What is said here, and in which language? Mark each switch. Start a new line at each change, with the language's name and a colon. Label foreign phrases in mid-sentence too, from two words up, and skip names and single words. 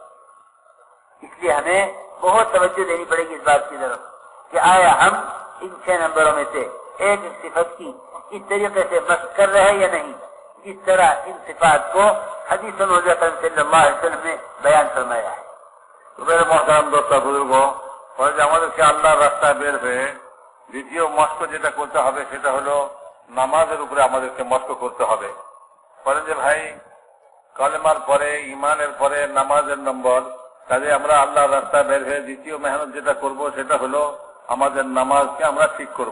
Urdu: اس لیے ہمیں بہت توجہ دینی پڑے گی اس بات کی طرف کہ آیا ہم ان 6 نمبروں میں سے ایک صفت کی اس طریقے سے مشق کر رہے ہیں یا نہیں، جس طرح ان صفات کو حدیث نبوی
Arabic: صلی اللہ علیہ وسلم
Urdu: نے بیان فرمایا ہے. میرے محترم دوست
Bangla: বুজুর্গ, আমাদেরকে আল্লাহর রাস্তায় বের হয়ে দ্বিতীয় মস্ক যেটা করতে হবে সেটা হলো নামাজের উপরে আমাদেরকে মস্ক করতে হবে. বলেন যে ভাই, কালেমার পরে, ইমানের পরে নামাজের নম্বর, কাজে আমরা আল্লাহর রাস্তায় বের হয়ে দ্বিতীয় মেহনত যেটা করব সেটা হলো আমাদের নামাজকে আমরা ঠিক করব.